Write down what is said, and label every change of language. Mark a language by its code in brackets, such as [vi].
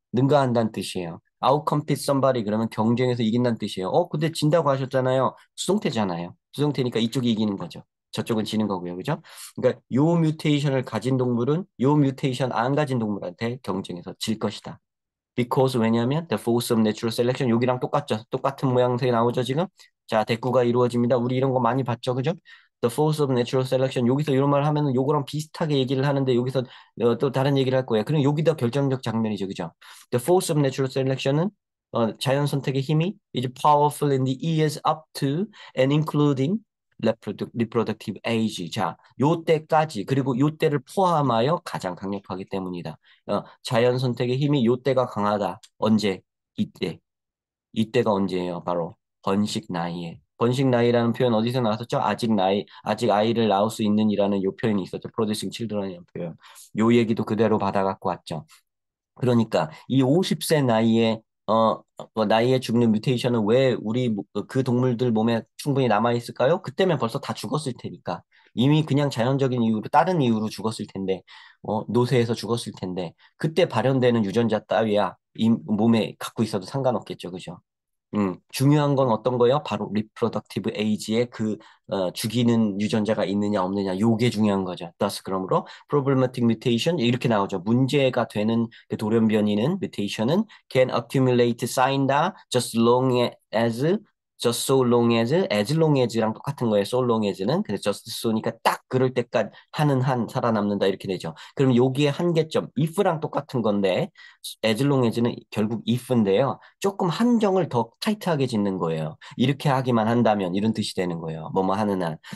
[ko] 능가한다는 뜻이에요. [en] outcompete somebody [ko] 그러면 경쟁에서 이긴다는 뜻이에요. 근데 진다고 하셨잖아요. 수동태잖아요. 수동태니까 이쪽이 이기는 거죠. 저쪽은 지는 거고요. 그죠? 그러니까 요 뮤테이션을 가진 동물은 요 뮤테이션 안 가진 동물한테 경쟁에서 질 것이다. [en] Because [ko] 왜냐하면 [en] the force of natural selection [ko] 여기랑 똑같죠. 똑같은 모양새가 나오죠 지금. 자, 대꾸가 이루어집니다. 우리 이런 거 많이 봤죠, 그죠? [en] The force of natural selection [ko] 여기서 이런 말 하면은 요거랑 비슷하게 얘기를 하는데 여기서 또 다른 얘기를 할 거예요. 그럼 여기다 결정적 장면이죠, 그죠? [en] The force of natural selection은 [ko] 자연 선택의 힘이 [en] is powerful in the years up to and including reproductive age. [ko] 자, 요때까지 그리고 요때를 포함하여 가장 강력하기 때문이다. 자연 선택의 힘이 요때가 강하다. 언제? 이때. 이때가 언제예요? 바로 번식 나이에. 번식 나이라는 표현 어디서 나왔었죠? 아직 아이를 낳을 수 있는이라는 요 표현이 있었죠. [en] producing children [ko] 이라는 표현. 요 얘기도 그대로 받아갖고 왔죠. 그러니까 이 50세 나이에 죽는 뮤테이션은 왜 그 동물들 몸에 충분히 남아 있을까요? 그때면 벌써 다 죽었을 테니까. 이미 그냥 자연적인 이유로 다른 이유로 죽었을 텐데, 노쇠해서 죽었을 텐데, 그때 발현되는 유전자 따위야 이 몸에 갖고 있어도 상관없겠죠, 그죠? 중요한 건 어떤 거예요? 바로 리프로덕티브 에이지에 죽이는 유전자가 있느냐 없느냐 요게 중요한 거죠. [en] thus [ko] 그러므로 [en] problematic mutation [ko] 이렇게 나오죠. 문제가 되는 그 돌연변이는 mutation은 [en] can accumulate [ko] 쌓인다 [en] as just so long as [ko] long as랑 똑같은 거예요. so long as는 근데 just so니까 딱 그럴 때까지 하는 한 살아남는다 이렇게 되죠. 그럼 여기에 한계점 if랑 똑같은 건데 as long as는 결국 if인데요. 조금 한정을 더 타이트하게 짓는 거예요. 이렇게 하기만 한다면 이런 뜻이 되는 거예요. 뭐뭐 하는 한.